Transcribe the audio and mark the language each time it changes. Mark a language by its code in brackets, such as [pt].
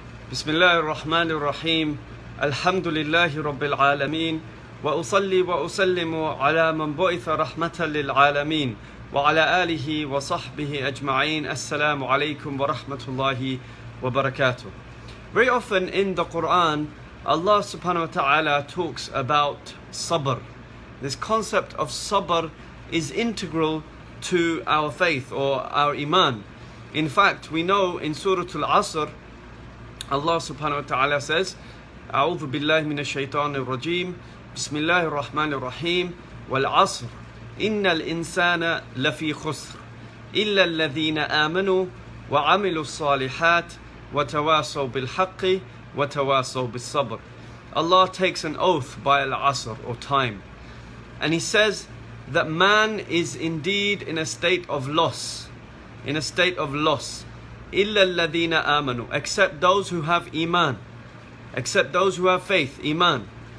[ar] بسم الله الرحمن الرحيم الحمد لله رب العالمين وأصلي وأسلم على من بعث رحمة للعالمين وعلى آله وصحبه أجمعين. Assalamu alaikum wa rahmatullahi wa barakatuh. [en] Very often in the Quran, Allah subhanahu wa ta'ala talks about sabr. This concept of sabr is integral to our faith or our iman. In fact, we know in Surah Al-Asr, Allah subhanahu wa ta'ala says, [ar] أعوذ بالله من الشيطان الرجيم بسم الله الرحمن الرحيم والعصر إن الإنسان لفي خسر إلا الذين آمنوا وعملوا الصالحات وتواصوا بالحق وتواصوا بالصبر. [en] Allah takes an oath by al-asr or time, and He says that man is indeed in a state of loss, [ar] إلا الذين آمنوا, [en] except those who have iman, except those who have faith, iman.